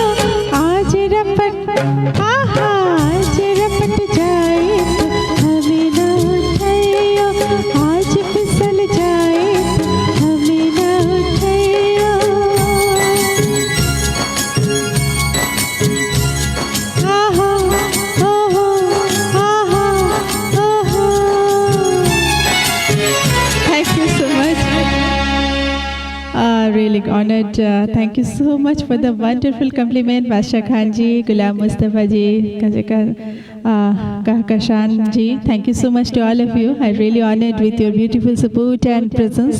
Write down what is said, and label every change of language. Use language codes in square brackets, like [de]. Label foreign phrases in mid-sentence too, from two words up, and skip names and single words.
[hi] आज रपट आहा, आज रपट जाए तो हमें न उठाइयो, आज फिसल जाए तो हमें न उठाइयो। आहा ओहो आहा ओहो। [en] Thank you so much. Really honored. Thank you so much for the wonderful compliment, Badsha Khan ji, Ghulam Mustafa ji, Kahkashan ji. Thank you so much to all of you. I'm really honored with your beautiful support and presence.